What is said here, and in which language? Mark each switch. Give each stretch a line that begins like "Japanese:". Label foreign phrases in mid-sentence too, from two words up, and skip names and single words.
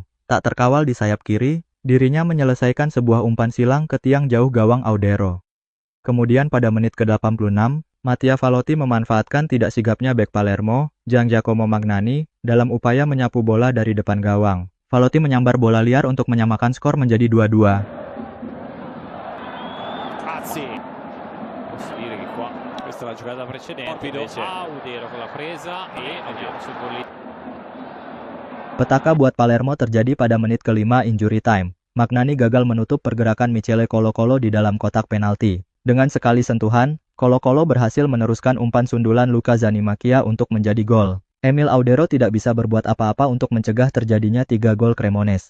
Indonesian: Tak terkawal di sayap kiri, dirinya menyelesaikan sebuah umpan silang ke tiang jauh gawang Audero. Kemudian pada menit ke-86, Mattia Valotti memanfaatkan tidak sigapnya bek Palermo, Giangiacomo Magnani, dalam upaya menyapu bola dari depan gawang. Valotti menyambar bola liar untuk menyamakan skor menjadi 2-2.
Italian: Posso dire che qua questa è la giocata precedente invece Audero con la presa e andiamo sul gol.
Indonesian: Petaka buat Palermo terjadi pada menit ke-5 injury time. Magnani gagal menutup pergerakan Michele Colo-Colo di dalam kotak penalti. Dengan sekali sentuhan, Colo-Colo berhasil meneruskan umpan sundulan Luca Zanimacchia untuk menjadi gol. Emil Audero tidak bisa berbuat apa-apa untuk mencegah terjadinya 3 gol Cremonese.